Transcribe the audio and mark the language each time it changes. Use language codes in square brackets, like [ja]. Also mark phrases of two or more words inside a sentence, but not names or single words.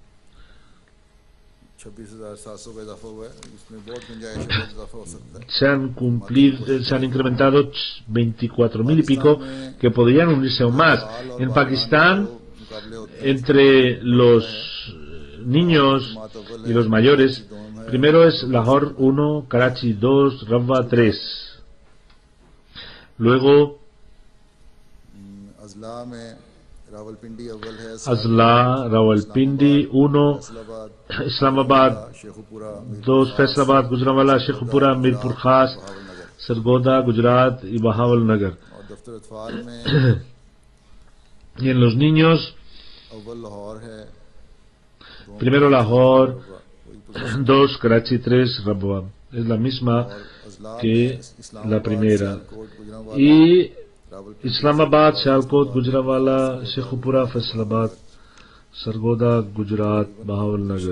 [es] Se han incrementado 24.000 y pico que podrían unirse aún más. En Pakistán, entre los niños y los mayores, primero es Lahore 1, Karachi 2, Rabwa 3. Luego Azla, Rawalpindi 1, Islamabad 2, Faisalabad, Gujranwala, Sheikhupura, Mirpur Khas, Sargoda, Gujarat y Bahawalnagar. Y en los niños, primero Lahore 2, Karachi 3, Rabwa. Es la misma que la primera. Y Islamabad, Sialkot, Gujranwala, Sheikhupura, Faisalabad, Sargoda, Gujarat, Bahawalnagar.